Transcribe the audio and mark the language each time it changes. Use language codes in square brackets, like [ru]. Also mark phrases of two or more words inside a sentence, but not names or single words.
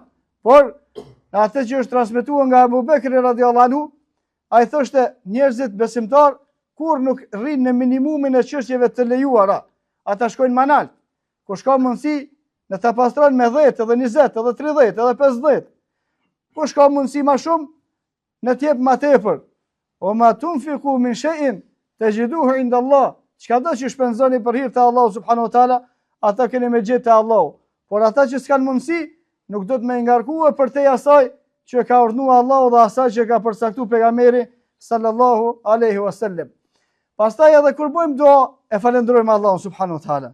[sq] Por, në atë që është transmetuar nga Abu Bekri [ar] رضي الله عنه, [sq] ai thoshte njerëzit besimtar kur nuk rrinë në minimumin e çështjeve të lejuara, ata shkojnë më lart. Kur shka mundësi në ta pastron me 10, edhe 20, edhe 30, edhe 50. Kur shka mundësi më shumë, në t'jep më tepër. [ar] وما تنفقوا من شيء تجدوه عند الله. [sq] Çka do që shpenzoni për hir të Allahut [ar] سبحانه وتعالى, [sq] ata keni me gjetë te Allahu. Por ata që s'kan mundësi, nuk do të më ngarkuar për te asaj që ka urdhëruar Allahu dhe asaj që ka përcaktuar pejgamberi [ar] صلى الله عليه وسلم. [sq] Pastaj edhe kur bëjmë dua, e falenderojmë Allahun [ar] سبحانه وتعالى.